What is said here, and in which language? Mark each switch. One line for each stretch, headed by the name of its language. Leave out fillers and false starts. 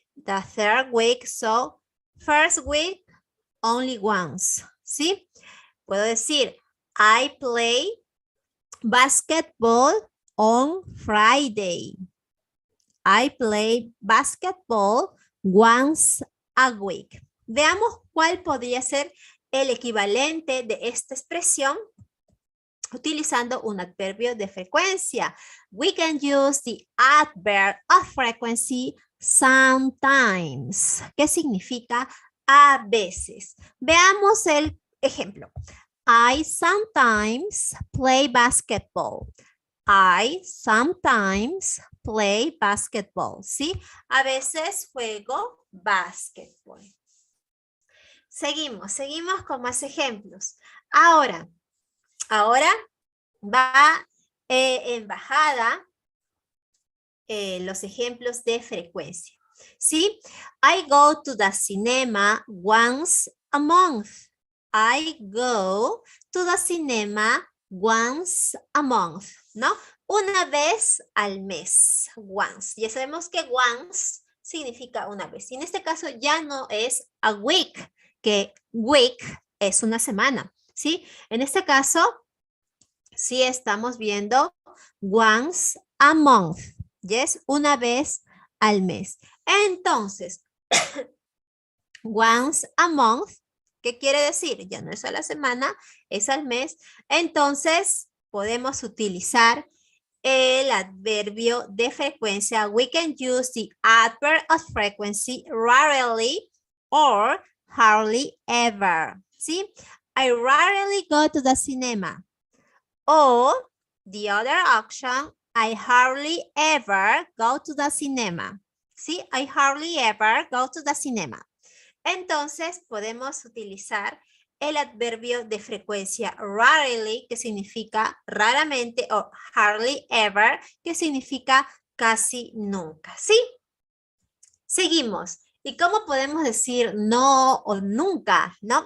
English: The third week, so first week, only once,
Spanish: ¿sí? Puedo decir,
English: I play basketball on Friday. I play basketball once a week.
Spanish: Veamos cuál podría ser el equivalente de esta expresión utilizando un adverbio de frecuencia.
English: We can use the adverb of frequency sometimes,
Spanish: que significa a veces. Veamos el ejemplo.
English: I sometimes play basketball. I sometimes play basketball,
Spanish: ¿sí? A veces juego básquetbol. Seguimos con más ejemplos. Ahora va en bajada los ejemplos de frecuencia, ¿sí?
English: I go to the cinema once a month. I go to the cinema once a month,
Spanish: ¿no? Una vez al mes, once. Ya sabemos que once significa una vez. Y en este caso ya no es
English: a week,
Spanish: que week es una semana, ¿sí? En este caso, sí estamos viendo
English: once a month, ¿yes?
Spanish: Una vez al mes. Entonces,
English: once a month,
Spanish: ¿qué quiere decir? Ya no es a la semana, es al mes. Entonces, podemos utilizar el adverbio de frecuencia.
English: We can use the adverb of frequency rarely or hardly ever.
Spanish: ¿Sí?
English: I rarely go to the cinema. Or the other option, I hardly ever go to the cinema.
Spanish: ¿Sí?
English: I hardly ever go to the cinema.
Spanish: Entonces, podemos utilizar el adverbio de frecuencia rarely, que significa raramente, o hardly ever, que significa casi nunca, ¿sí? Seguimos. ¿Y cómo podemos decir no o nunca? ¿No?